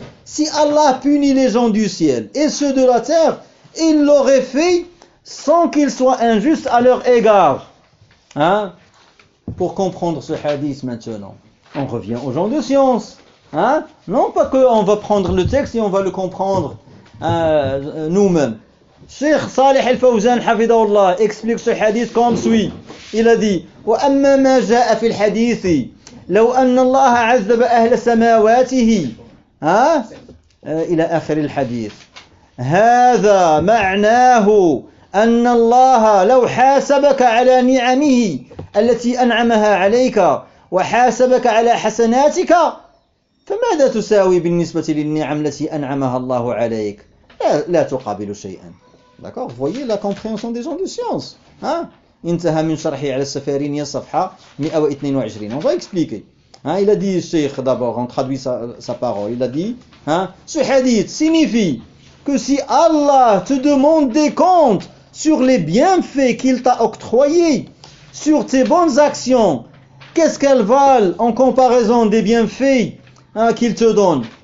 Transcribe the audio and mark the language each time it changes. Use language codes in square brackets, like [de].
[fr] Si Allah punit les gens du ciel et ceux de la terre, il l'aurait fait sans qu'ils soient injustes à leur égard. Hein? Pour comprendre ce hadith maintenant, on revient aux gens de science. Hein? Non pas qu'on va prendre le texte et on va le comprendre nous-mêmes. Cheikh Salih al-Fawzan, hafidhahullah, explique ce hadith comme suit. Il a dit [ar] « وَأَمَّا مَا جَاءَ فِي الْحَدِيثِ لَوْ أَنَّ اللَّهَ عَذَّبَ أَهْلَ سَمَاوَاتِهِ » إلى آخر الحديث. هذا معناه أن الله لو حاسبك على نعمه التي أنعمها عليك وحاسبك على حسناتك فماذا تساوي بالنسبة للنعم التي أنعمها الله عليك؟ لا تقابل شيئا. [fr] D'accord, vous voyez la compréhension des gens de science. [ar] انتهى من شرحي على السفارين يا صفحة 122. [fr] On va expliquer. Il a dit, le cheikh d'abord, on traduit sa parole. Il a dit, hein, ce hadith signifie que si Allah te demande des comptes sur les bienfaits qu'il t'a octroyés, sur tes bonnes actions, qu'est-ce qu'elles valent en comparaison des bienfaits, hein, qu'il te donne?